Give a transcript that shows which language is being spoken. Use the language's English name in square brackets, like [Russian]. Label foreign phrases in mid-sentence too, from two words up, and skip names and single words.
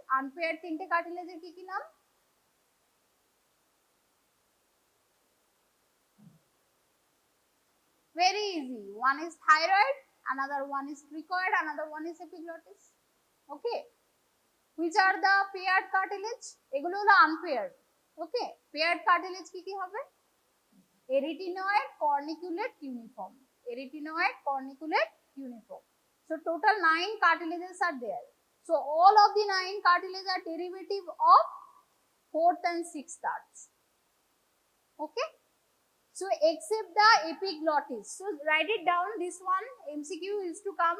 [Bangla] Unpaired 3টে cartilage এর কি নাম? [English] Very easy. One is thyroid, another one is cricoid, another one is epiglottis. Okay. Which are the paired cartilage? [Bangla] এগুলো হলো unpaired. Okay. [English] Paired cartilage [Bangla] কি হবে? [English] Arytenoid, corniculate, uniform. Arytenoid, corniculate, uniform. So total 9 cartilages are there. So all of the 9 cartilages are derivative of 4th and 6th arch. Okay. So except the epiglottis. So write it down. This one MCQ is to come.